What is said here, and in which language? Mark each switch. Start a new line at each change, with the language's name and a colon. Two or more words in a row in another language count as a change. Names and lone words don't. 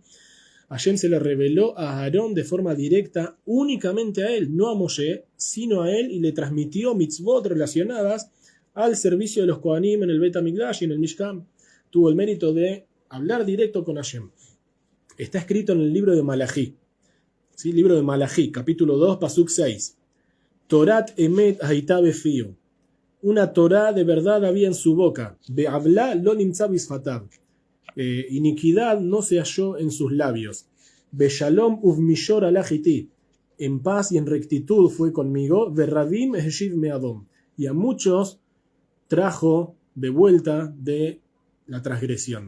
Spanish: Hashem se le reveló a Aarón de forma directa, únicamente a él, no a Moshe, sino a él, y le transmitió mitzvot relacionadas al servicio de los Kohanim en el Bet HaMikdash y en el Mishkan. Tuvo el mérito de hablar directo con Hashem. Está escrito en el libro de Malají, ¿sí? Libro de Malají, capítulo 2, pasuk 6.
Hebrew: תורת אמת היתה בפיהו.
Spanish: Una Torá de verdad había en su boca.
Hebrew: ועולה לא נמצא בשפתיו.
Spanish: Iniquidad no se halló en sus labios.
Hebrew: בשלום ובמישור הלך איתי.
Spanish: En paz y en rectitud fue conmigo.
Hebrew: ורבים השיב מעוון.
Spanish: Y a muchos trajo de vuelta de la transgresión.